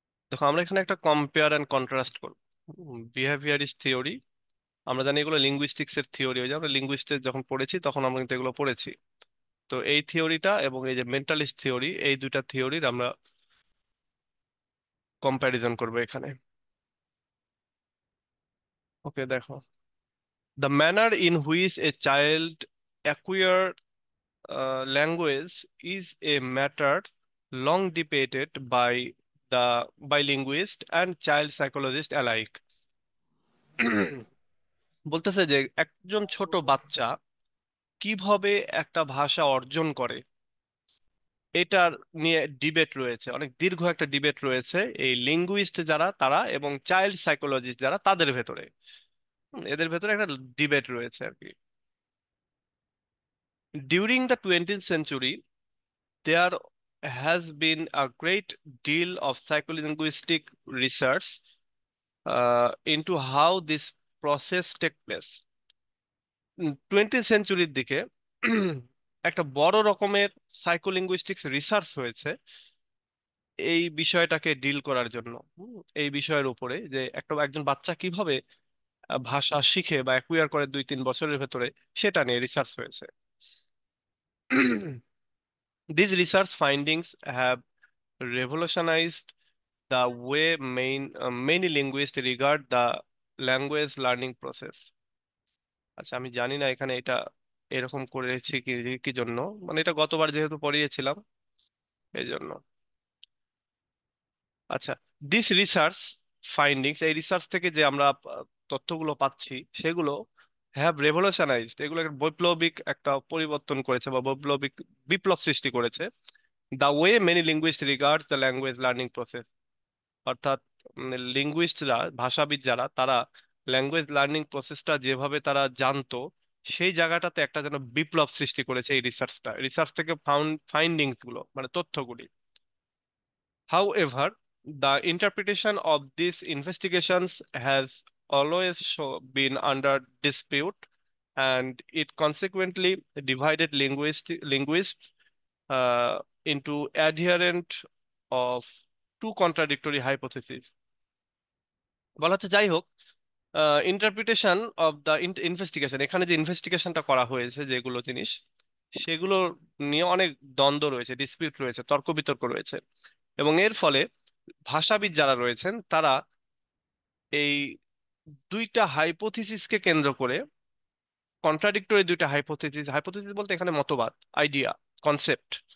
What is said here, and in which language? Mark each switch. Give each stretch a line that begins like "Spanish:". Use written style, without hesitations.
Bangla: দেখো, আমরা এখানে একটা কম্পেয়ার অ্যান্ড কন্ট্রাস্ট করব। বিহেভিয়ারিস্ট থিওরি, আমরা জানি এগুলো লিঙ্গুইস্টিক্স এর থিওরি, ওই যে আমরা লিঙ্গুইস্টিক্স যখন পড়েছি তখন আমরা কিন্তু এগুলো পড়েছি। তো এই থিওরিটা এবং এই যে মেন্টালিস্ট থিওরি, এই দুইটা থিওরির আমরা কম্প্যারিজন করবো এখানে।
English: Okay, দেখো, the manner in which a child acquire language is a matter long debated by linguists and child psychologists alike.
Bangla: বলতেছে যে একজন ছোট বাচ্চা কিভাবে একটা ভাষা অর্জন করে, এটার নিয়ে ডিবেট রয়েছে, অনেক দীর্ঘ একটা ডিবেট রয়েছে এই লিঙ্গুইস্ট যারা তারা এবং চাইল্ড সাইকোলজিস্ট যারা তাদের ভেতরে। এদের ভেতরে একটা ডিবেট রয়েছে আর কি।
English: During the 20th century, there has been a great deal of psycholinguistic research into how this process take place.
Bangla: 20th সেঞ্চুরির দিকে একটা বড় রকমের সাইকোলিঙ্গুইস্টিক্স রিসার্চ হয়েছে এই বিষয়টাকে ডিল করার জন্য। এই বিষয়ের উপরে যে একজন বাচ্চা কিভাবে ভাষা শিখে বা অ্যাকুয়ার করে 2-3 বছরের ভেতরে, সেটা নিয়ে রিসার্চ হয়েছে।
English: These research findings have revolutionized the way many linguists regard the language learning process.
Bangla: আচ্ছা, আমি জানি না এখানে এটা এরকম করেছি কি কি জন্য, মানে এটা গতবার যেহেতু পড়িয়েছিলাম এই জন্য। আচ্ছা, দিস রিসার্চ ফাইন্ডিংস, এই রিসার্চ থেকে যে আমরা তথ্যগুলো পাচ্ছি সেগুলো
English: have revolutionised,
Bangla: এগুলো একটা বৈপ্লবিক একটা পরিবর্তন করেছে বা বৈপ্লবিক বিপ্লব সৃষ্টি করেছে
English: The way many linguist regard the language learning process.
Bangla: অর্থাৎ লিঙ্গুইস্টরা, ভাষাবিদ যারা, তারা ল্যাঙ্গুয়েজ লার্নিং প্রসেসটা যেভাবে তারা জানতো সেই জায়গাটাতে একটা যেন বিপ্লব সৃষ্টি করেছে এই রিসার্চটা। রিসার্চ থেকে ফাইন্ডিংস গুলো মানে তথ্যগুলি।
English: However, the interpretation of these investigations has always been under dispute, and it consequently divided linguists into adherent of two contradictory hypotheses.
Bangla: বলা হচ্ছে, যাই হোক,
English: interpretation of the investigation,
Bangla: এখানে যে ইনভেস্টিগেশনটা করা হয়েছে যেগুলো জিনিস, সেগুলো নিয়ে অনেক দ্বন্দ্ব রয়েছে, ডিসপিউট রয়েছে, তর্ক বিতর্ক রয়েছে। এবং এর ফলে ভাষাবিদ যারা রয়েছেন তারা এই দুইটা হাইপোথিসিসকে কেন্দ্র করে, কন্ট্রাডিক্টরি দুইটা হাইপোথিসিস, হাইপোথিসিস বলতে এখানে মতবাদ, আইডিয়া, কনসেপ্ট।